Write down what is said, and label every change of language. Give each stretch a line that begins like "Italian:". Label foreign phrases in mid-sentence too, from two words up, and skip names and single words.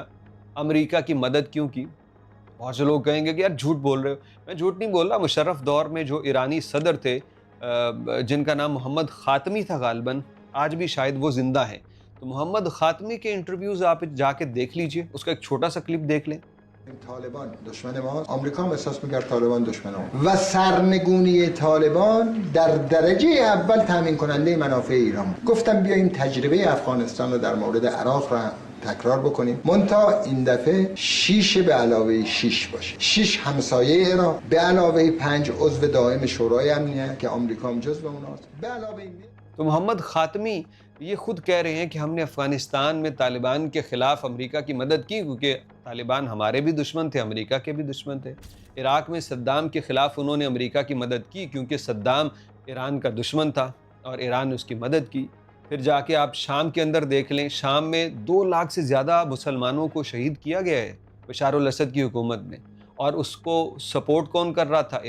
Urdu: امریکہ کی مدد کیوں کی؟ بہت سے لوگ کہیں گے کہ یار جھوٹ بول رہے ہو۔ میں جھوٹ نہیں بول رہا۔ مشرف دور میں جو ایرانی صدر تھے، جن کا نام محمد خاتمی تھا غالباً، آج بھی شاید وہ زندہ ہیں، تو محمد خاتمی کے انٹرویوز آپ جا کے دیکھ لیجئے، اس کا ایک چھوٹا سا کلپ دیکھ لیں۔
Persian: طالبان دشمن ماست، آمریکا هم احساس می‌کرد طالبان دشمن ما و سرنگونی طالبان در درجه اول تامین کننده منافع ایران بود. گفتم بیایم تجربه افغانستان رو در مورد عراق را تکرار بکنیم، منتها این دفعه 6 به علاوه 6 باشه، 6 همسایه عراق به علاوه 5 عضو دائم شورای امنیت که آمریکا هم جزو اوناست، به علاوه این
Urdu: تو محمد خاتمی یہ خود کہہ رہے ہیں کہ ہم نے افغانستان میں طالبان کے خلاف امریکہ کی مدد کی، کیونکہ طالبان ہمارے بھی دشمن تھے، امریکہ کے بھی دشمن تھے۔ عراق میں صدام کے خلاف انہوں نے امریکہ کی مدد کی کیونکہ صدام ایران کا دشمن تھا اور ایران نے اس کی مدد کی۔ پھر جا کے آپ شام کے اندر دیکھ لیں، شام میں 2 لاکھ سے زیادہ مسلمانوں کو شہید کیا گیا ہے بشار الاسد کی حکومت نے، اور اس کو سپورٹ کون کر رہا تھا؟